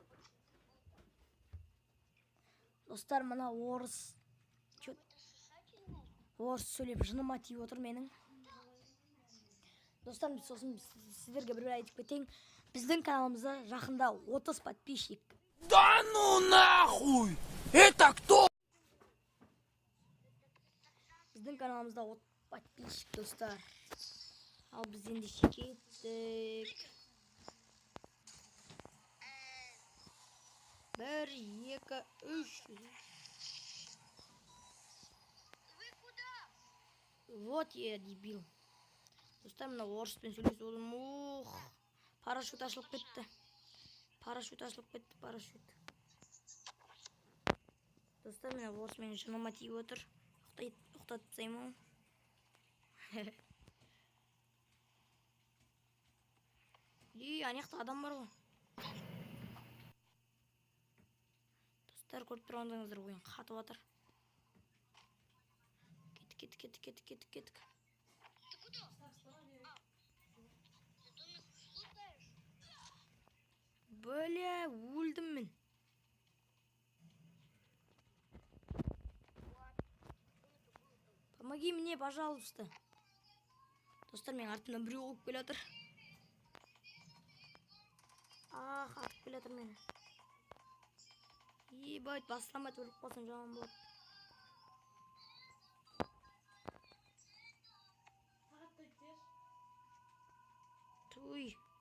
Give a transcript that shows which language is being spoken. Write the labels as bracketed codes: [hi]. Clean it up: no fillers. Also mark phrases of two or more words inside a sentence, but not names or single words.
[kk] Достар, мына орыс сөйлеп жыныма тиіп отыр менің. Достар, сосын сіздерге бір айтып кетейін. Біздің каналымызда жақында 30 подписчик. [ru] Да ну нахуй! Это кто? [kk] Біздің каналымызда 30 подписчик, достар. Ал біз ендеше кеттік. 1, 2, 3. [ru] Вы куда? Вот я дебил. [kk] Достар, мына орыспен сөйлесіп отырмын. Ух, парашют ашылып кетті. Парашют. Достар, мына орыс менің жыныма тиіп отыр. Ұқтатып тастаймын. Анаяқта адам бар ғой. Достар, көріп тұрғандарыңыздар, ойын қатып жатыр. Кеттік. [ru] Ты куда? Ты домик слутаешь? [kk] Бля, өлдім мен. [ru] Помоги мне, пожалуйста. [kk] Достар, мен артымнан біреу олып келе жатыр. Атып келе жатыр мені. Ебать, басламай өліп қалсам жаман болады. Туй.